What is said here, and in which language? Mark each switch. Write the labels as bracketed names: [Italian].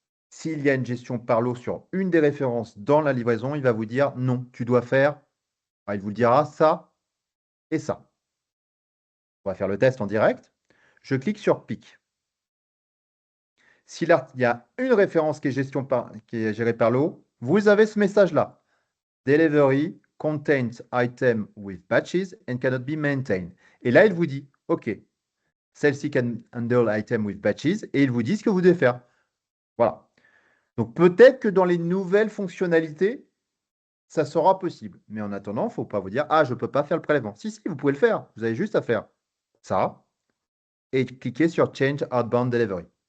[French] S'il y a une gestion par lot sur une des références dans la livraison, il va vous dire non, tu dois faire, il vous le dira ça et ça. On va faire le test en direct. Je clique sur pic. S'il y a une référence qui est gérée par lot, vous avez ce message-là. [English] Delivery contains item with batches and cannot be maintained. [French] Et là, il vous dit, OK, celle-ci [English] can handle item with batches, [French] et il vous dit ce que vous devez faire. Voilà. Donc peut-être que dans les nouvelles fonctionnalités, ça sera possible. Mais en attendant, il ne faut pas vous dire, ah, je ne peux pas faire le prélèvement. Si, si, vous pouvez le faire. Vous avez juste à faire ça et cliquer sur Change Outbound Delivery.